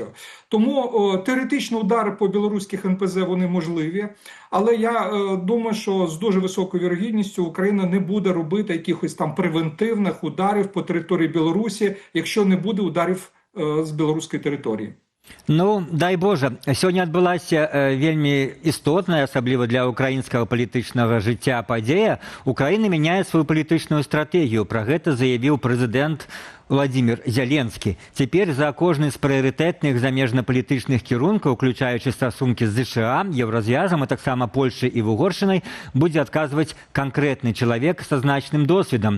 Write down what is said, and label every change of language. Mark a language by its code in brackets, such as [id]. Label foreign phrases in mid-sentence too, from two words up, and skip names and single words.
[uk] Тому теоретично удари по білоруських НПЗ вони можливі, але я думаю, що з дуже високою вірогідністю Україна не буде робити якихось там превентивних ударів по території Білорусі, якщо не буде ударів з білоруської території. [be] Ну, дай Боже, сёння адбылася вельмі істотная, асабліва для украінскага палітычнага жыцця падзея. Украіна мяняе сваю палітычную стратэгію. Пра гэта заявіў прэзідэнт Владимир Зеленский. Теперь за кожны з прыярытэтных замежна-палітычных кірункаў, уключаючы стасункі з США, Еўразвязам, а таксама Польшай і Вугоршчынай, будзе адказваць канкрэтны чалавек са значным досведам.